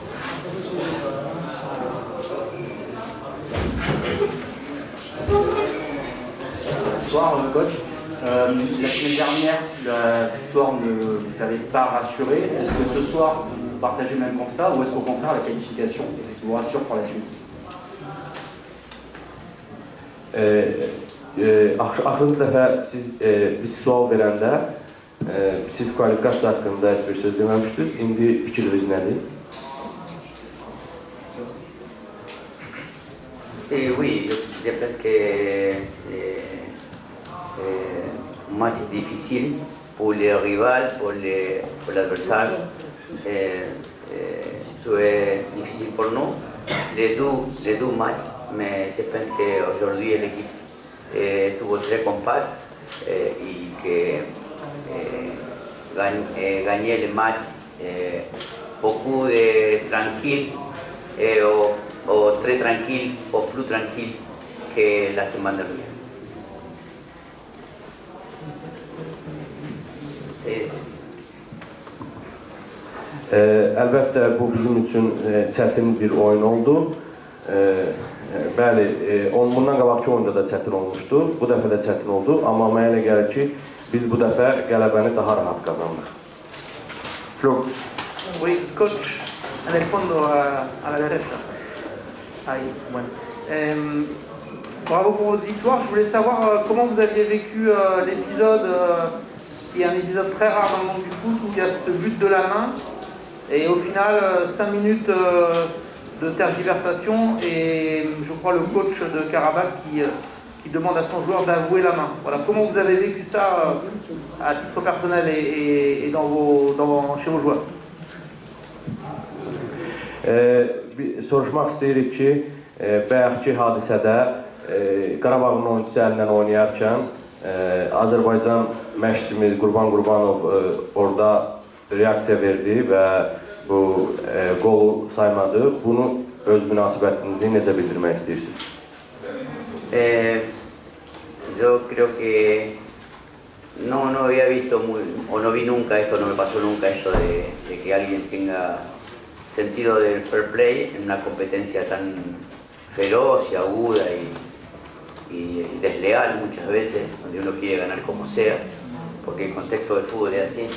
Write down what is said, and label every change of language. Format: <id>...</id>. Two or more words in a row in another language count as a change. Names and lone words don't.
<fr>Bonsoir, coach. La semaine dernière, la victoire ne vous avait pas rassuré. Est-ce que ce soir, vous partagez le même constat ou est-ce qu'au contraire, la qualification vous rassure pour la suite?</fr> <az>Axırıncı dəfə siz biz sual verəndə siz kvalifikasiya haqqında heç bir söz deməmişdiniz. İndi fikriniz nədir?</az> <fr>Oui, je pense que un match difficile pour les rivales, pour l'adversaire. C'est difficile pour nous, les deux matchs, mais je pense qu'aujourd'hui l'équipe estuvo très compacte</fr> <es>y que</es> <fr>gagné le match beaucoup de tranquille o très tranquille o plus tranquille que la semaine dernière.</fr> <az>Əlbəttə bu bizim üçün çətin bir oyun oldu. Bəli, bundan qabaqki oyunda da çətin olmuşdu, bu dəfə də çətin oldu, amma mənə elə gəlir ki, biz bu dəfə qələbəni daha rahat qazandıq.</az> <fr>Oui, coach,</fr> <es>en el fondo a la derecha. Ahí, bueno.</es> <fr>Bravo pour votre victoire. Je voulais savoir comment vous aviez vécu l'épisode, qui est un épisode très rare dans le monde du foot, où il y a ce but de la main, et au final, 5 minutes de tergiversation, et je crois le coach de Karabakh qui demande à son joueur d'avouer la main. Voilà, comment vous avez vécu ça à titre personnel et chez vos joueurs?</fr> <az>Soruşmaq istəyirik ki, bayaqki hadisədə Qarabağın oyuncusu əlindən oynayarkən Azərbaycan məşqçimiz Qurban Qurbanov orada reaksiya verdi və bu qolu saymadı. Bunu öz münasibətinizi necə bildirmək istəyirsiniz?</az> <es>Yo creo que no había visto o no vi nunca esto, no me pasó nunca esto de que alguien tenga sentido del</es> <en>fair play</en> <es>en una competencia tan feroz y aguda y desleal muchas veces, donde uno quiere ganar como sea, porque el contexto del fútbol es así.</es>